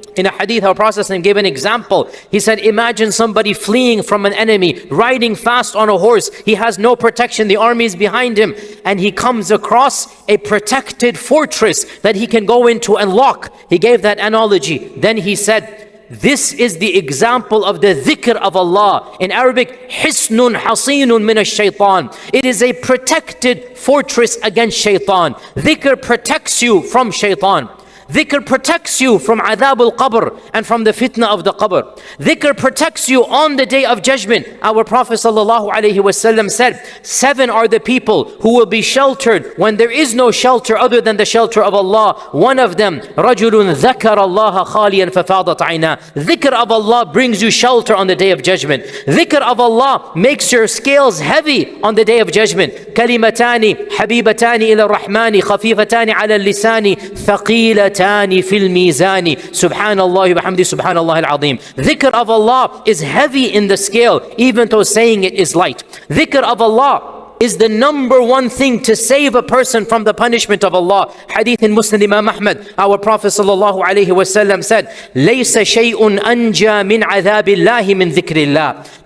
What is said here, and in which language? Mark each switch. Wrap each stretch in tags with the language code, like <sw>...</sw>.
<en>In a hadith, our Prophet gave an example. He said, imagine somebody fleeing from an enemy, riding fast on a horse. He has no protection. The army is behind him. And he comes across a protected fortress that he can go into and lock. He gave that analogy. Then he said, this is the example of the dhikr of Allah. In Arabic,</en> <ar>حِسْنٌ حَصِينٌ مِنَ الشَّيْطَانِ.</ar> <en>It is a protected fortress against shaitan. Dhikr protects you from shaitan. Dhikr protects you from adhab al-qabr and from the fitna of the qabr. Dhikr protects you on the day of judgment. Our Prophet ﷺ said, 7 are the people who will be sheltered when there is no shelter other than the shelter of Allah. One of them,</en> <ar>رَجُلٌ ذَكَرَ اللَّهَ خَالِيًا فَفَاضَتْ عَيْنَاهُ.</ar> <en>Dhikr of Allah brings you shelter on the day of judgment. Dhikr of Allah makes your scales heavy on the day of judgment.</en> <ar>كَلِمَتَانِ حَبِيبَتَانِ إِلَى الرَّحْمَنِ خَفِيفَتَانِ عَلَى اللِّسَانِ ثَقِيلَتَانِ في الميزان سبحان الله وبحمده سبحان الله العظيم.</ar> <en>Dhikr of Allah is heavy in the scale, even though saying it is light. Dhikr of Allah is the number one thing to save a person from the punishment of Allah. Hadith in Muslim Imam Ahmad, our Prophet sallallahu alaihi wasallam said,</en> <ar>لَيْسَ شَيْءٌ أَنْجَى مِنْ عَذَابِ اللَّهِ مِنْ ذِكْرِ اللَّهِ.</ar>